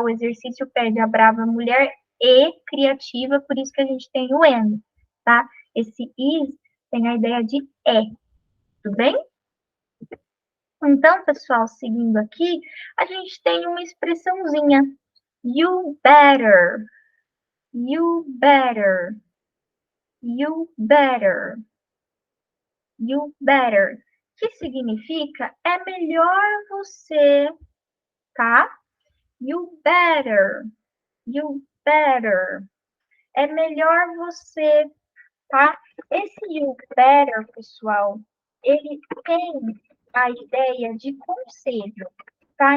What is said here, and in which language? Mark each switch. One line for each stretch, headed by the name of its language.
Portuguese: O exercício pede a brava mulher e criativa, por isso que a gente tem o and, tá? Esse is tem a ideia de é, tudo bem? Então, pessoal, seguindo aqui, a gente tem uma expressãozinha.
English: You better, you better, you better, you better.
Portuguese: Que significa é melhor você, tá?
English: You better, you better.
Portuguese: É melhor você, tá? Esse you better, pessoal, ele tem a ideia de conselho, tá?